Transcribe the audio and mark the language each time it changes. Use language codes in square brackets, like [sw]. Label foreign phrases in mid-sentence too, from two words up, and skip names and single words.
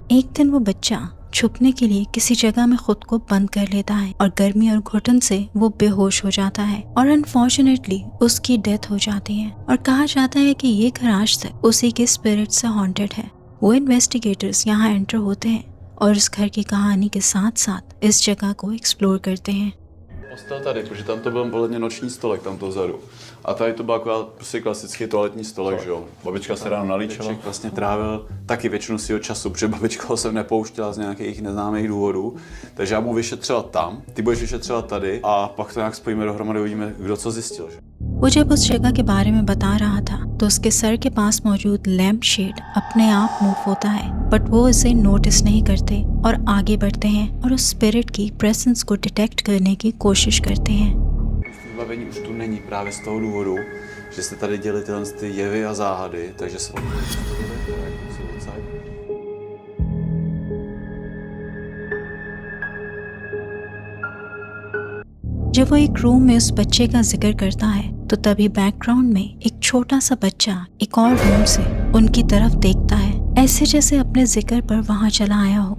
[hi] एक दिन वो बच्चा छुपने के लिए किसी जगह में खुद को बंद कर लेता है और गर्मी और घुटन से वो बेहोश हो जाता है और अनफॉर्चुनेटली उसकी डेथ हो जाती है। और कहा जाता है कि ये घर आज तक उसी के स्पिरिट से हॉन्टेड है। वो इन्वेस्टिगेटर्स यहाँ एंटर होते हैं और उस घर की कहानी के साथ साथ इस जगह को एक्सप्लोर करते हैं। [cs] Postel tady, protože tam to byl podle mě noční stolek tam to vzadu. A tady to byl akorát prostě klasický toaletní stolek, že jo. Babička se ráno nalíčila. Vlastně trávil taky většinu svého času, protože babička ho sem nepouštěla z nějakých neznámých důvodů. Takže já mu vyšetřila tam, ty budeš vyšetřila tady a pak to nějak spojíme dohromady, uvidíme, kdo co zjistil, že? [hi] वो जब उस जगह के बारे में बता रहा था तो उसके सर के पास मौजूद [en] lamp shade [hi] अपने आप मूव होता है, बट वो इसे नोटिस नहीं करते और आगे बढ़ते हैं और उस स्पिरिट की प्रेजेंस को डिटेक्ट करने की कोशिश करते हैं। [cs] Vybavení už tu není právě z toho důvodu, že se tady děly tyhle ty jevy a záhady, takže se [hi] जब वो एक रूम में उस बच्चे का जिक्र करता है तो तभी बैकग्राउंड में एक छोटा सा बच्चा एक और रूम से उनकी तरफ देखता है, ऐसे जैसे अपने जिक्र पर वहां चला आया हो।